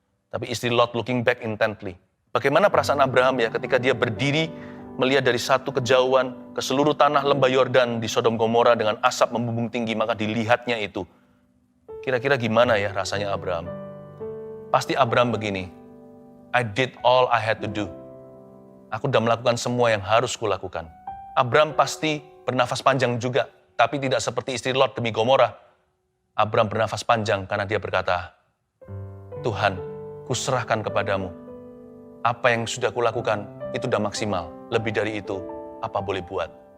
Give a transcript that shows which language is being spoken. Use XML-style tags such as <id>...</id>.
<id>Tapi istri Lot</id> <en>looking back intently.</en> <id>Bagaimana perasaan Abraham ya ketika dia berdiri melihat dari satu kejauhan ke seluruh tanah lembah Yordan di Sodom Gomora dengan asap membumbung tinggi, maka dilihatnya itu. Kira-kira gimana ya rasanya Abraham? Pasti</id> <en>Abraham</en> <id>begini,</id> <en>I did all I had to do.</en> <id>Aku sudah melakukan semua yang harus kulakukan. Abraham pasti bernafas panjang juga, tapi tidak seperti istri Lot demi Gomora. Abraham bernafas panjang karena dia berkata, Tuhan, kuserahkan kepadamu. Apa yang sudah kulakukan, itu sudah maksimal. Lebih dari itu, apa boleh buat?</id>